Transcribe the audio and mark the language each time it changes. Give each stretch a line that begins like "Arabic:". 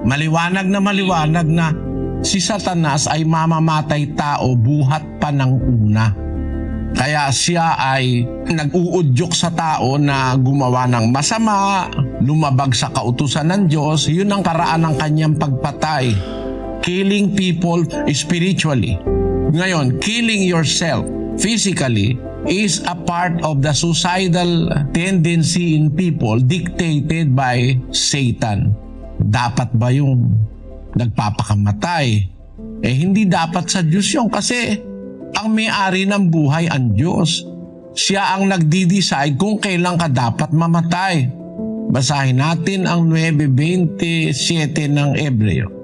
Filipino: Maliwanag na si Satanas ay mamamatay tao buhat pa ng una. Kaya siya ay nag-uudyok sa tao na gumawa ng masama, lumabag sa kautusan ng Diyos. Yun ang paraan ng kanyang pagpatay.
English: Killing people spiritually. Ngayon, killing yourself physically is a part of the suicidal tendency in people dictated by Satan.
Filipino: Dapat ba yung nagpapakamatay? Hindi dapat sa Diyos yun kasi ang may-ari ng buhay ang Diyos. Siya ang nagdi-decide kung kailan ka dapat mamatay. Basahin natin ang 9:27 ng Hebreo.